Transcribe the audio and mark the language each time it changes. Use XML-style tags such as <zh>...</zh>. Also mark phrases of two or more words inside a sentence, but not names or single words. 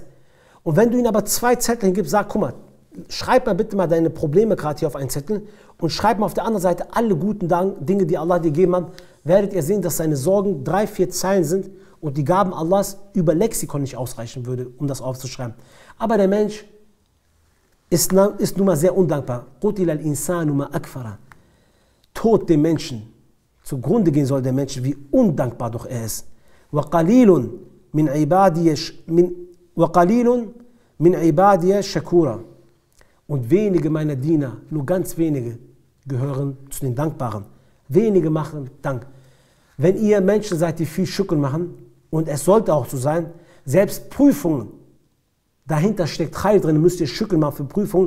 <de>Und wenn du ihnen aber 2 Zettel gibst, sag, guck mal, schreib mal bitte mal deine Probleme gerade hier auf einen Zettel und schreib mal auf der anderen Seite alle guten Dinge, die Allah dir gegeben hat, werdet ihr sehen, dass seine Sorgen 3, 4 Zeilen sind und die Gaben Allahs über Lexikon nicht ausreichen würde, um das aufzuschreiben. Aber der Mensch ist nun mal sehr undankbar.</de> <ar>قُتِلَ الْإِنسَانُ مَا أَكْفَرَهُ.</ar> <de>Tod dem Menschen. Zugrunde gehen soll der Mensch, wie undankbar doch er ist.</de> <ar>وَقَلِيلٌ مِّنْ عِبَادِيَ الشَّكُورُ.</ar> <de>Und wenige meiner Diener, nur ganz wenige, gehören zu den Dankbaren. Wenige machen Dank. Wenn ihr Menschen seid, die viel Schukr machen, und es sollte auch so sein, Selbst Prüfungen, dahinter steckt Khair drin, müsst ihr Schükr machen für Prüfungen.</de>